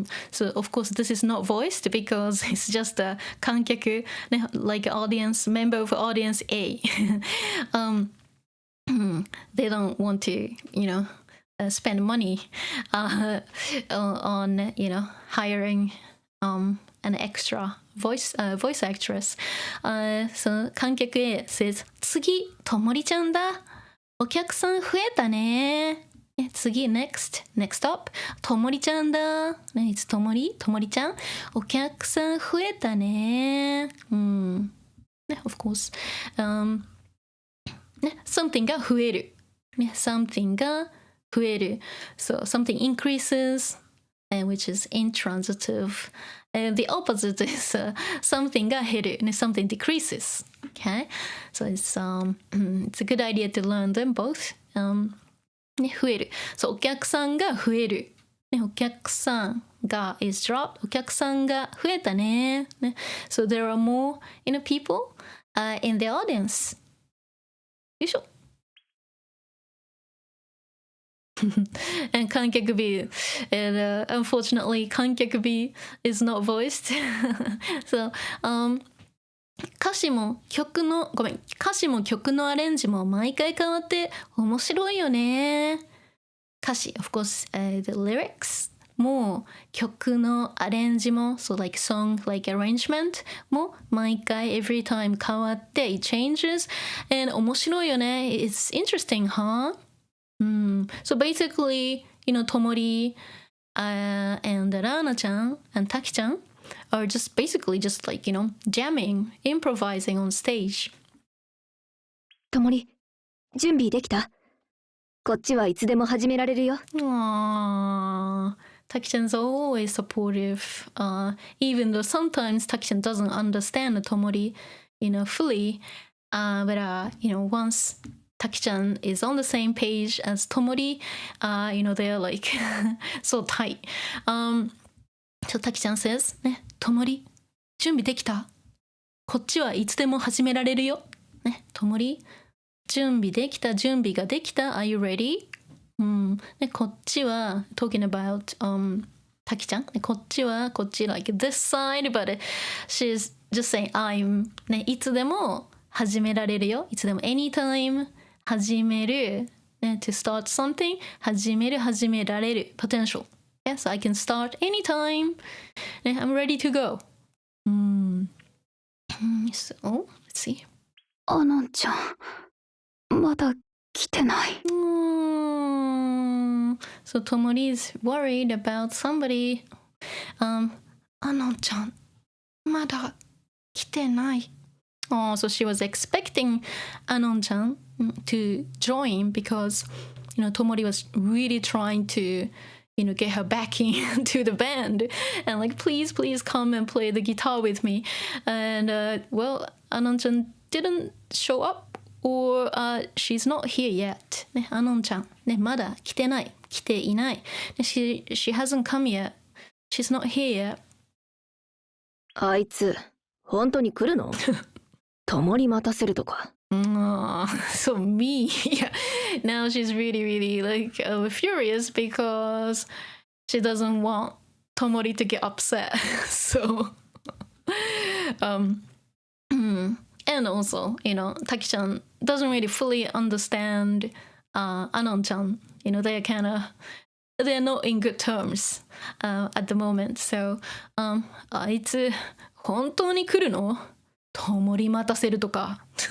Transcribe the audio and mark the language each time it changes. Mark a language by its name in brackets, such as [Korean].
[English] So of course this is not voiced because it's just a 観客, like audience, member of audience A. They don't want to, spend money on hiring an extra voice actress. So 観客 A says [Japanese] 次ともりちゃんだ。お客さん増えたね。次 [English] next up [Japanese] ともりちゃんだ。 [English] It's [Japanese] ともりちゃん。お客さん増えたね。 [English] Of course. [Japanese] Something が増える。Something が増える。 [English] So something increases, which is intransitive. The opposite is something [Japanese] が減る。 [English] Something decreases. Okay? So it's a good idea to learn them both. [Japanese] 増える。 So お客さんが増える。お客さんが [English] is dropped. [Japanese] お客さんが増えたね。 [English] So there are more people in the audience. [Japanese] よいしょ。 [English] And 観客 B, and unfortunately 観客 B is not voiced. [Japanese] So歌詞も曲のアレンジも毎回変わって面白いよね。歌詞 [English] of course、the lyrics [Japanese] も曲のアレンジも [English] so like song like arrangement も [Japanese] 毎回 [English] every time [Japanese] 変わって [English] it changes and [Japanese] 面白いよね。 [English] It's interesting, huh? So basically, Tomori and Raana-chan and Taki-chan are just basically just like, jamming, improvising on stage. [Japanese] Tomori, 準備できた？こっちはいつでも始められるよ。 Aww. [English] Taki-chan's always supportive, even though sometimes Taki-chan doesn't understand Tomori, fully. But once Taki-chan is on the same page as Tomori, they're like so tight. So Taki-chan says, [Japanese] ね、Tomori, 準備できた？こっちはいつでも始められるよ。ね、Tomori, 準備できた？準備ができた？ [English] Are you ready? [Japanese] ね、こっちは [English] talking about Taki-chan. [Japanese] ね、こっち [English] like this side, but she's just saying I'm [Japanese] ね、いつでも始められるよ。いつでも [English] anytime [Japanese] 始める、ね、 [English] to start something [Japanese] 始められる [English] potential. Yes, I can start anytime. ね、I'm ready to go. So, let's see. [Japanese] アノンちゃん、まだ来てない。 [English] So Tomori is worried about somebody. [Japanese] アノンちゃん、まだ来てない。 [English] Oh, so she was expecting Anon-chan to join because, Tomori was really trying to, get her back into the band and like, please come and play the guitar with me. And, Anon-chan didn't show up or she's not here yet [Japanese] ね、アノンちゃん、ね、まだ来てない、来ていない、ね、 [English] she hasn't come yet, she's not here yet. [Japanese] あいつ本当に来るの？共に待たせるとか。 [English] So me. Yeah. Now she's really like furious because she doesn't want Tomori to get upset. So and also, Taki-chan doesn't really fully understand Anon-chan. They're not in good terms at the moment. [Japanese] So あいつ本当に来るの？ Tomori 待たせるとか。